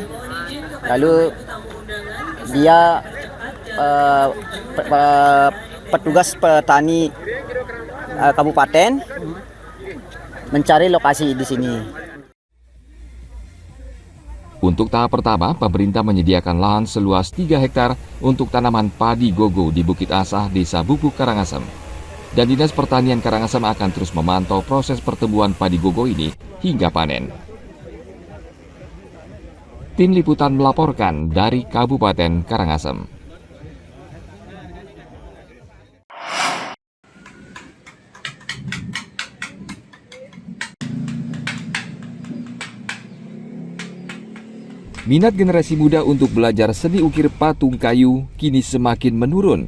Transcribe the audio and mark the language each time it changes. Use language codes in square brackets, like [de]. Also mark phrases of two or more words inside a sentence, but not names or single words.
[id] Lalu dia petugas petani kabupaten mencari lokasi di sini. Untuk tahap pertama, pemerintah menyediakan lahan seluas 3 hektar untuk tanaman padi gogo di Bukit Asah, Desa Bukbuk, Karangasem. Dan Dinas Pertanian Karangasem akan terus memantau proses pertumbuhan padi gogo ini hingga panen. Tim Liputan melaporkan dari Kabupaten Karangasem. Minat generasi muda untuk belajar seni ukir patung kayu kini semakin menurun.